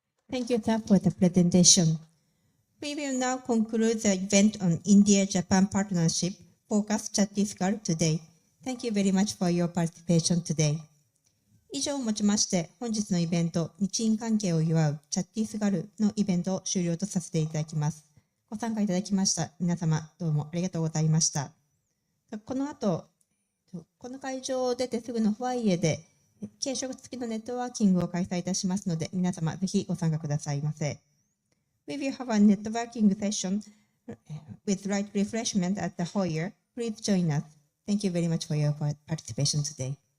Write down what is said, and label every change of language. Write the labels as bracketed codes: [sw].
[en] Thank you, sir, for the presentation. We will now conclude the event on India-Japan Partnership Focus Chhattisgarh today. Thank you very much for your participation today. [ja] 以上をもちまして、本日のイベント、日印関係を祝うチャッティスガルのイベントを終了とさせていただきます。ご参加いただきました皆様、どうもありがとうございました。この後、この会場を出てすぐのファイエで、軽食付きのネットワーキングを開催いたしますので、皆様ぜひご参加くださいませ。 [en] We will have a networking session with light refreshment at the foyer. Please join us. Thank you very much for your participation today.